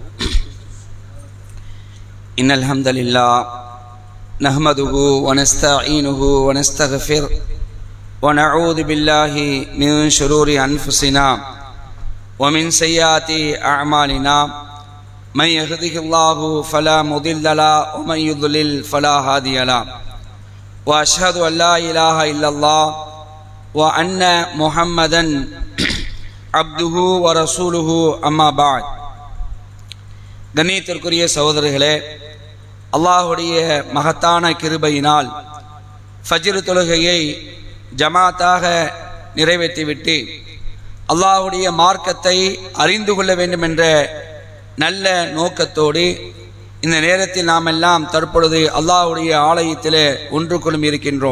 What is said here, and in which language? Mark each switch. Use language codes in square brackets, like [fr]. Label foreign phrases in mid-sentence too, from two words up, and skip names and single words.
[ar] إن الحمد لله نحمده ونستعينه ونستغفر ونعوذ بالله من شرور أنفسنا ومن سيئات أعمالنا من يهده الله فلا مضل له ومن يضلل فلا هادي له وأشهد أن لا إله إلا الله وأن محمدا عبده ورسوله أما بعد. [ta] கண்ணியத்திற்குரிய சகோதரர்களே, அல்லாஹுடைய மகத்தான கிருபையினால் ஃபஜ்ர் தொழுகையை ஜமாத்தாக நிறைவேற்றிவிட்டு அல்லாஹுடைய மார்க்கத்தை அறிந்து கொள்ள வேண்டும் என்ற நல்ல நோக்கத்தோடு இந்த நேரத்தில் நாம் எல்லாம் தற்பொழுது அல்லாஹுடைய ஆலயத்திலே ஒன்று கொள்ளும் இருக்கின்றோம்.